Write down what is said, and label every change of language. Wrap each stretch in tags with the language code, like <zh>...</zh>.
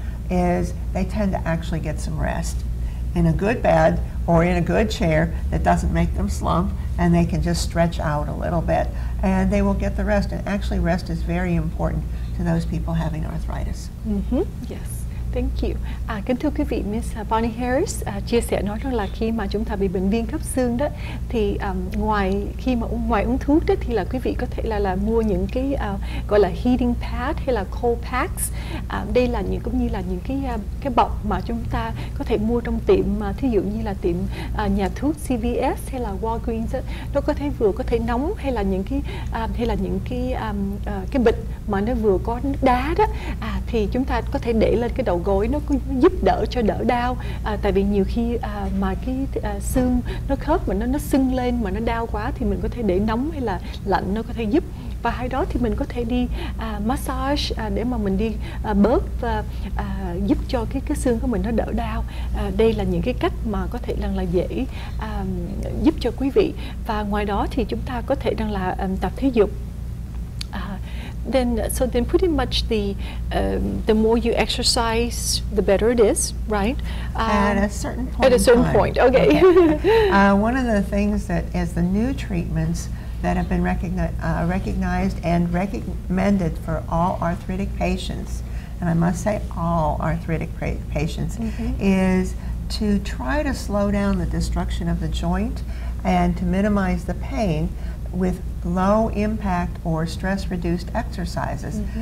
<en>is they tend to actually get some rest in a good bed or in a good chair that doesn't make them slump, and they can just stretch out a little bit and they will get the rest. And actually rest is very important to those people having arthritis. Yes. Thank you.</en> <vi>Kính thưa quý vị, Miss Bonnie Harris chia sẻ nói rằng là khi mà chúng ta bị bệnh viêm khớp xương đó thì ngoài uống thuốc đó thì là quý vị có thể là mua những cái gọi là heating pad hay là cold packs. Đây là cũng như là những cái bọc mà chúng ta có thể mua trong tiệm, thí dụ như là tiệm nhà thuốc CVS hay là Walgreens đó. Nó vừa có thể nóng hay là những cái bịch mà nó vừa có nước đá đó, thì chúng ta có thể để lên cái đầu gối, nó giúp đỡ cho đỡ đau. Tại vì nhiều khi mà cái xương nó khớp mà nó sưng lên mà nó đau quá thì mình có thể để nóng hay là lạnh, nó có thể giúp. Và hay đó thì mình có thể đi massage để mà mình đi bớt và giúp cho cái xương của mình nó đỡ đau. Đây là những cái cách mà có thể là dễ giúp cho quý vị. Và ngoài đó thì chúng ta có thể là tập thể dục.</vi> <en>Then pretty much the more you exercise, the better it is, right? At a certain point. At a certain point, okay. One of the things that is the new treatments that have been recognized and recommended for all arthritic patients, and I must say all arthritic patients, is to try to slow down the destruction of the joint and to minimize the pain with low impact or stress reduced exercises.</en>